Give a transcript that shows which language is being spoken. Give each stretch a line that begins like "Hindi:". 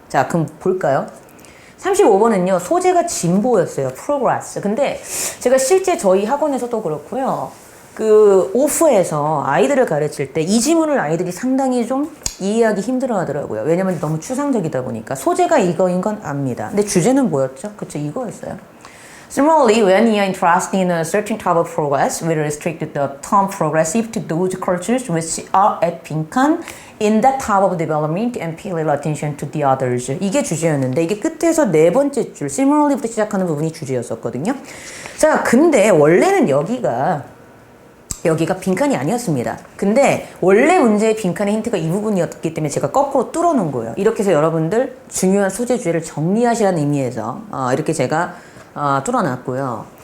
Korean: 자, 그럼 볼까요? 35번은요. 소재가 진보였어요. progress. 근데 제가 실제 저희 학원에서도 그렇고요. 오프에서 아이들을 가르칠 때 이 지문을 아이들이 상당히 좀 이해하기 힘들어 하더라고요. 왜냐면 너무 추상적이다 보니까. 소재가 이거인 건 압니다. 근데 주제는 뭐였죠? 그쵸, 이거였어요.
English: Similarly, when you are interested in a certain type of progress, we restrict the term progressive to those cultures which are at 빈칸 in that type of development and pay little attention to the others.
Korean: 이게 주제였는데 이게 끝에서 네 번째 줄, similarly부터 시작하는 부분이 주제였었거든요. 자, 근데 원래는 여기가 여기가 빈칸이 아니었습니다. 근데 원래 문제의 빈칸의 힌트가 이 부분이었기 때문에 제가 거꾸로 뚫어놓은 거예요. 이렇게 해서 여러분들 중요한 소재 주제를 정리하시라는 의미에서 이렇게 제가 뚫어놨고요.